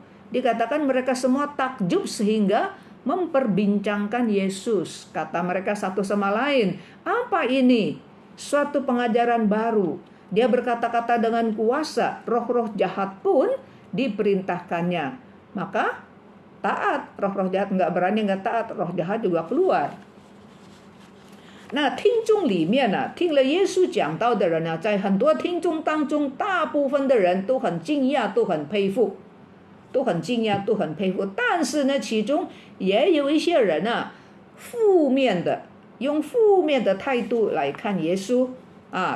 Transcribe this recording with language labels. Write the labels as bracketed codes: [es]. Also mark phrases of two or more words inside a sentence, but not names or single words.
[id] Dikatakan mereka semua takjub sehingga memperbincangkan Yesus. Kata mereka satu sama lain, apa ini? Suatu pengajaran baru. Dia berkata-kata dengan kuasa, roh-roh jahat pun diperintahkannya. Maka taat, roh-roh jahat nggak berani nggak taat, roh jahat juga keluar. [zh] 那听众里面呢，听了耶稣讲道的人呢，在很多听众当中，大部分的人都很惊讶，都很佩服，都很惊讶，都很佩服。但是呢，其中也有一些人啊，用负面的态度来看耶稣啊。